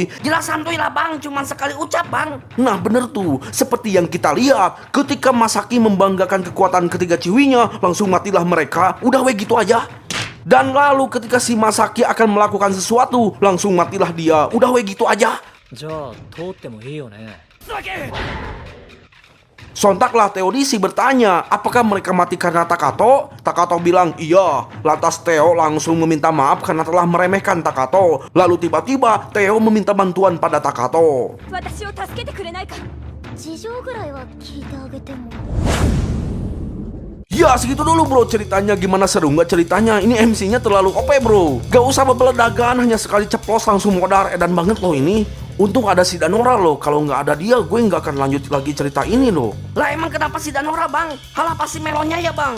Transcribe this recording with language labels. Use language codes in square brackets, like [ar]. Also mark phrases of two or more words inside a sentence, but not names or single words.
[id] Jelas santuy lah bang, cuman sekali ucap bang. Nah bener tuh, seperti yang kita lihat ketika Masaki membanggakan kekuatan ketiga Ciwinya, langsung matilah mereka. Udah we gitu aja. Dan lalu ketika si Masaki akan melakukan sesuatu, langsung matilah dia. Udah we gitu aja. [ja] じゃあ通ってもいいよね。 [id] Sontaklah Theodisi bertanya, apakah mereka mati karena Takato? Takato bilang iya. Lantas Theo langsung meminta maaf karena telah meremehkan Takato. Lalu tiba-tiba Theo meminta bantuan pada Takato. [ja] 私を助けてくれないか。事情ぐらいは聞いてあげても。 [id] Ya segitu dulu bro ceritanya. Gimana, seru nggak ceritanya? Ini MC-nya terlalu OP bro. Gak usah bebeledagan, hanya sekali ceplos langsung modar. Edan banget loh ini. Untung ada si Danora loh. Kalau nggak ada dia gue nggak akan lanjut lagi cerita ini loh. Lah emang kenapa si Danora bang? Halah pasti melonnya ya bang.